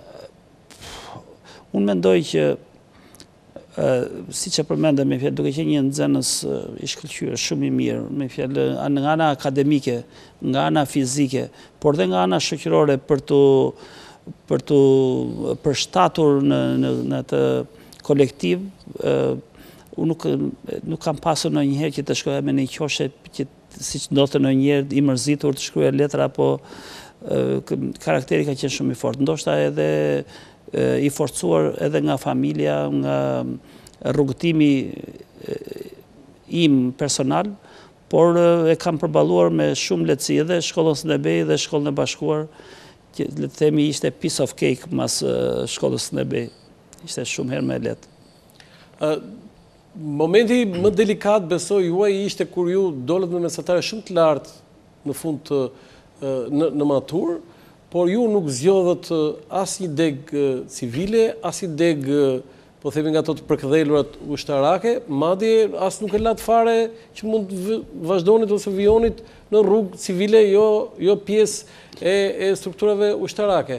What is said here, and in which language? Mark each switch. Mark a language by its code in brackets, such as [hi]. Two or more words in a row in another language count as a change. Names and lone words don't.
[sq] Unë mendoj që si që përmendëm, me fjalë, duke qenë një nxënës i shkëlqyer, shumë i mirë, me fjalë, nga ana akademike, nga ana fizike, por dhe nga ana shoqërore për të përshtatur në atë kolektiv, unë nuk kam pasur ndonjëherë që të shkoja me një qoshe që siç ndodhte ndonjëherë i mërzitur të shkruaj letra, apo karakteri ka qenë shumë i fortë. Ndoshta edhe i forcuar edhe nga familja, nga rrugëtimi im personal, por e kam përballuar me shumë lehtësi edhe shkollën Skënderbej dhe shkollën e bashkuar, që le të themi ishte [en] piece of cake [sq] mas shkollës Skënderbej. Ishte shumë herë më lehtë. Momenti më delikat, besoj, juaj ishte kur ju dolët me mesatare shumë të lartë në fund në maturë, por ju nuk zgjodhët as një deg civile, as një deg, po themi nga ato të përkëdhelurat ushtarake, madje as nuk e lat fare që mund të vazhdonit ose vijonit në rrugë civile, jo pjesë e strukturave ushtarake.